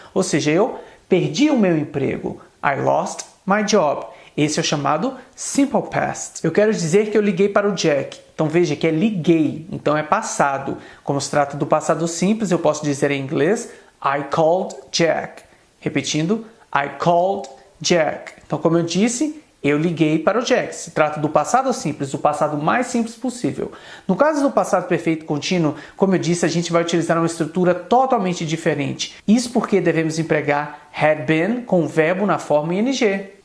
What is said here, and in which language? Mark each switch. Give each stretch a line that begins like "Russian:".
Portuguese: Ou seja, eu perdi o meu emprego.
English: I lost my job.
Portuguese: Esse é o chamado Simple Past. Eu quero dizer que eu liguei para o Jack. Então veja que é liguei, então é passado. Como se trata do passado simples, eu posso dizer em inglês
English: I called Jack.
Portuguese: Repetindo,
English: I called Jack.
Portuguese: Então, como eu disse, eu liguei para o Jack. Se trata do passado simples, do passado mais simples possível. No caso do passado perfeito contínuo, como eu disse, a gente vai utilizar uma estrutura totalmente diferente. Isso porque devemos empregar had been com o verbo na forma ing.